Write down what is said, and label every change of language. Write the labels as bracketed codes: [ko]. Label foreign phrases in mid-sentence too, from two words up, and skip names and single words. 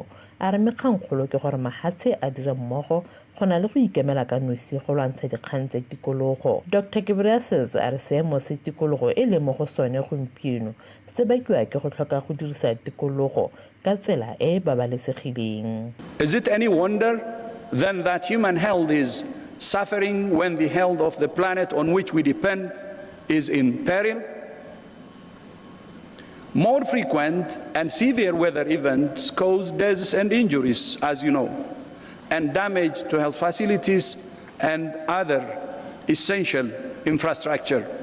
[tn] A re mekgankgolo ke gore mahatshe a dire mmogo go na le go ikemela ka nosi go lwantsha dikgang tsa tikologo. Dr. Ghebreyesus a re seemo se tikologo e le mo go sone gompieno se bakiwa ke go tlhoka go dirisa tikologo ka tsela e babalesegileng. [en] Is it any wonder then that human health is suffering when the health of the planet on which we depend is in peril? More frequent and severe weather events cause deaths and injuries, as you know, and damage to health facilities and other essential infrastructure.